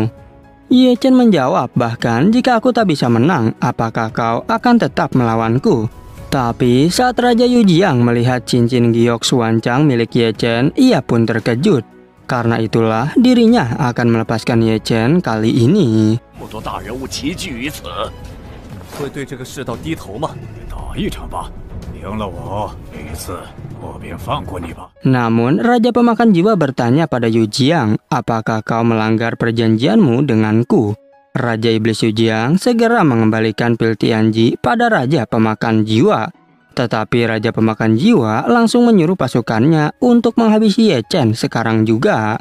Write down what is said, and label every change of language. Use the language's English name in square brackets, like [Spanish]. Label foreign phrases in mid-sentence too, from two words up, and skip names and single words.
[Indonesian] Ye Chen menjawab, bahkan jika aku tak bisa menang, apakah kau akan tetap melawanku? Tapi saat Raja Yujiang melihat cincin giok suancang milik Ye Chen, ia pun terkejut. Karena itulah dirinya akan melepaskan Ye Chen kali ini. [Chinese] 这么多大人物齐聚于此，会对这个世道低头吗？打一场吧，赢了我，这一次我便放过你吧。 [Indonesian] Namun Raja Pemakan Jiwa bertanya pada Yujiang, apakah kau melanggar perjanjianmu denganku? Raja Iblis Yujiang segera mengembalikan pil Tianji pada Raja Pemakan Jiwa. Tetapi Raja Pemakan Jiwa langsung menyuruh pasukannya untuk menghabisi Ye Chen sekarang juga.